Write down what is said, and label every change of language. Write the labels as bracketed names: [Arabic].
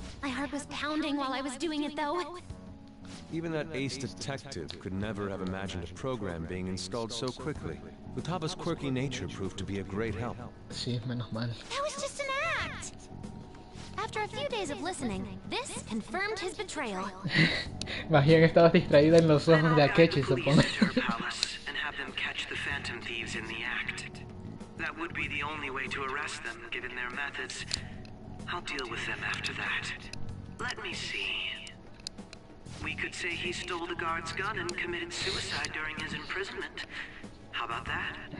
[English] My heart was pounding while I was doing it, though. Even that ace detective could never have imagined a program being installed so quickly. Utaba's quirky nature proved to be a great help. [Spanish] Sí, menos mal. [English] That was just an act! After a few days of listening, this confirmed his betrayal. [Spanish] Más bien estabas distraída en los ojos de Akechi, supongo. [English] And have them catch the Phantom Thieves in the act. That would be the only way to arrest them, given their methods. I'll deal with them after that. Let me see. We could say he stole the guard's gun and committed suicide during his imprisonment. How about that?